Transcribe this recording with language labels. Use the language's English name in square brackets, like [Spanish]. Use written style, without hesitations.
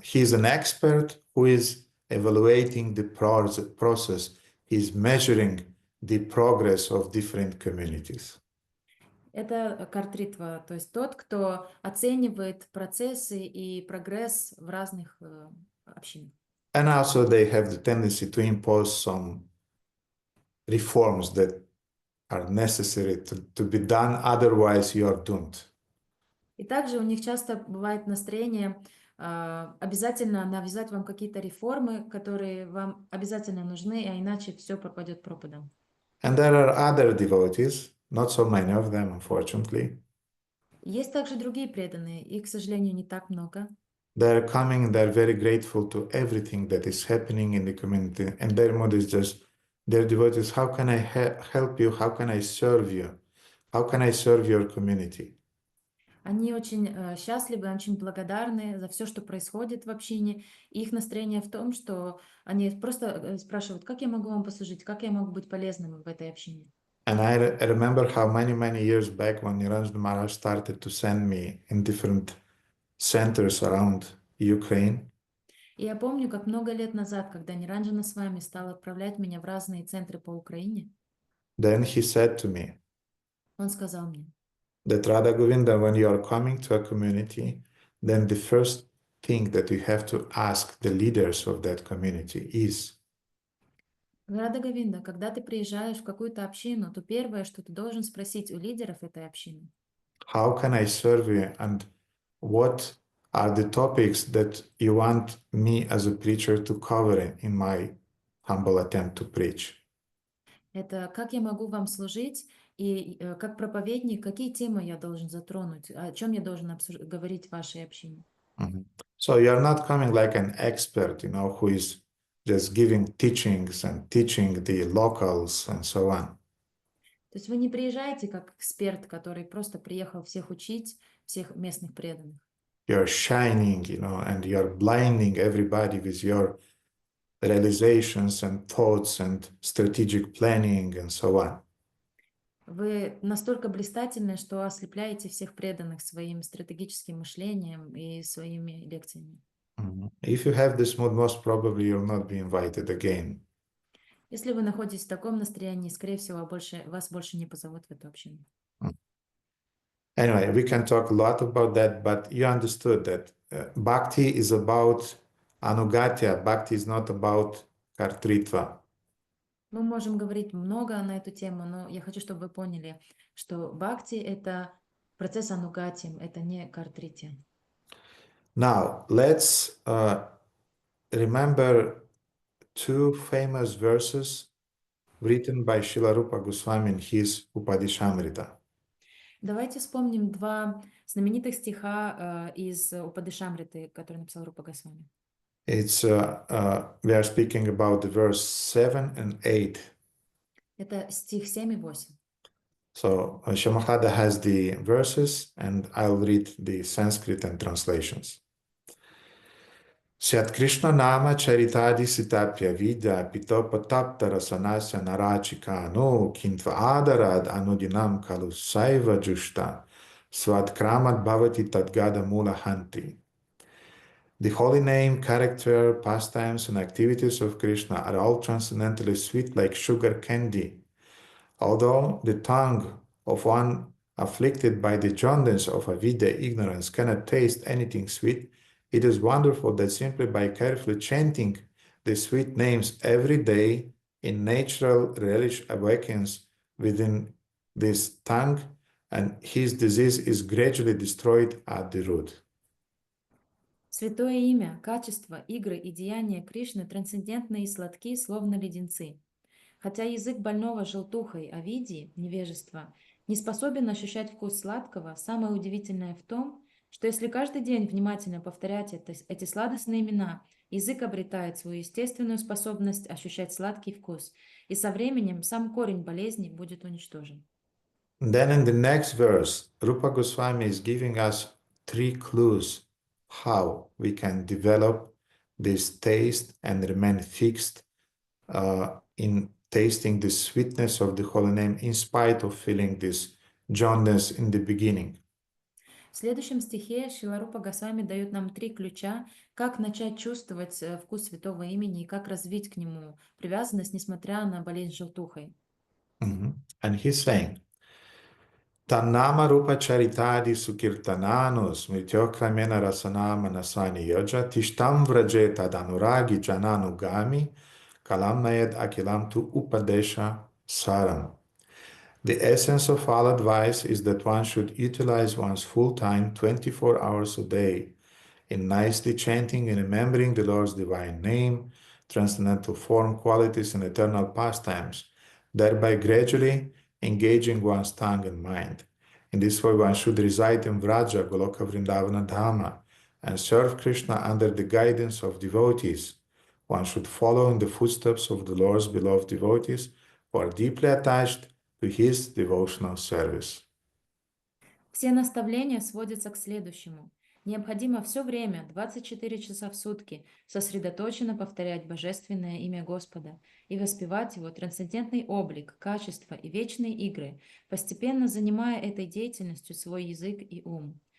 [English] He's an expert who is evaluating the process. He's measuring the progress of different communities. [Russian] Это картритва, то есть тот, кто оценивает процессы и прогресс в разных общинах. [English] And also they have the tendency to impose some reforms that are necessary to be done, otherwise you are doomed. [Russian] И также у них часто бывает настроение обязательно навязать вам какие-то реформы, которые вам обязательно нужны, а иначе все пропадет пропадом. [English] And there are other devotees, not so many of them, unfortunately. [Russian] Есть также другие преданные, их, к сожалению, не так много. [English] They're coming, they're very grateful to everything that is happening in the community, and their mood is just, their devotees, how can I help you? How can I serve you? How can I serve your community? [Russian] Они очень счастливы, очень благодарны за все, что происходит в общине. И их настроение в том, что они просто спрашивают, как я могу вам послужить, как я могу быть полезным в этой общине. [English] And I remember how many years back when Niranjan Maharaj started to send me in different centers around Ukraine. [Russian] И я помню, как много лет назад, когда Ниранджана с вами стал отправлять меня в разные центры по Украине, [English] Then he said to me [Russian] он сказал мне, [English] that Radha Govinda, when you are coming to a community, then the first thing that you have to ask the leaders of that community is, [Russian] Рада Говинда, когда ты приезжаешь в какую-то общину, то первое, что ты должен спросить у лидеров этой общины, [English] how can I serve you, and what are the topics that you want me as a preacher to cover in my humble attempt to preach? [Russian] это как я могу вам служить, и как проповедник, какие темы я должен затронуть, о чем я должен говорить в вашей общине. [English] So you are not coming like an expert, you know, who is just giving teachings and teaching the locals and so on. [Russian] То есть вы не приезжаете как эксперт, который просто приехал всех учить, всех местных преданных. [English] You're shining, you know, and you're blinding everybody with your realizations and thoughts and strategic planning and so on. [Russian] Вы настолько блистательны, что ослепляете всех преданных своим стратегическим мышлением и своими лекциями. [English] If you have this mood, most probably you'll not be invited again. [Russian] Если вы находитесь в таком настроении, скорее всего, вас больше не позовут в эту общину. [English] Anyway, we can talk a lot about that, but you understood that Bhakti is about ānugatya. Bhakti is not about kartritva. [Russian] Мы можем говорить много на эту тему, но я хочу, чтобы вы поняли, что бхакти — это процесс анугати, это не картрити. [English] Now, let's remember two famous verses written by Srila Rupa Goswami in his Upadishamrita. [Russian] Давайте вспомним два знаменитых стиха из Упадишамриты, которые написал Рупа Госвами. [English] It's we are speaking about the verse 7 and 8. [Russian] Это стих 7 и 8. [English] So Shamahada has the verses, and I'll read the Sanskrit and translations. [Sanskrit] Syat Krishna nama charitadi sitapya vidya pitopatapta rasanasya narachika no kintva adarad anudinam kalu saiva jushta svat kramat bhavati tadgada mula hanti. [English] The holy name, character, pastimes, and activities of Krishna are all transcendently sweet like sugar candy. Although the tongue of one afflicted by the jaundice of avidya, ignorance, cannot taste anything sweet, it is wonderful that simply by carefully chanting the sweet names every day, in natural relish awakens within this tongue and his disease is gradually destroyed at the root. [Russian] Святое имя, качество, игры и деяния Кришны трансцендентны и сладки, словно леденцы. Хотя язык больного желтухой, авидии, невежества, не способен ощущать вкус сладкого, самое удивительное в том, что если каждый день внимательно повторять эти сладостные имена, язык обретает свою естественную способность ощущать сладкий вкус, и со временем сам корень болезни будет уничтожен. [English] Then in the next verse, Rupa Goswami is giving us 3 clues how we can develop this taste and remain fixed in tasting the sweetness of the holy name in spite of feeling this jaundice in the beginning. [Russian] В следующем стихе Шрила Рупа Госвами дает нам 3 ключа, как начать чувствовать вкус святого имени и как развить к нему привязанность, несмотря на болезнь желтухой. [English] And he's saying, [Sanskrit] Tannama Rupa Charitadi Sukirtananus Mrityokramena Rasana Manasani Yoja Tishtam Vrajeta Danuragi Jananugami Kalam Nayed Akilam Tu Upadesha Saram. [English] The essence of all advice is that one should utilize one's full time, 24 hours a day, in nicely chanting and remembering the Lord's divine name, transcendental form, qualities, and eternal pastimes, thereby gradually engaging one's tongue and mind. In this way, one should reside in Vraja, Goloka Vrindavana Dhamma, and serve Krishna under the guidance of devotees. One should follow in the footsteps of the Lord's beloved devotees who are deeply attached to his devotional service. [Russian] Все наставления сводятся к следующему. Необходимо все время, 24 часа в сутки, сосредоточенно повторять божественное имя Господа и воспевать его трансцендентный облик, качество и вечные игры, постепенно занимая этой деятельностью свой язык и ум.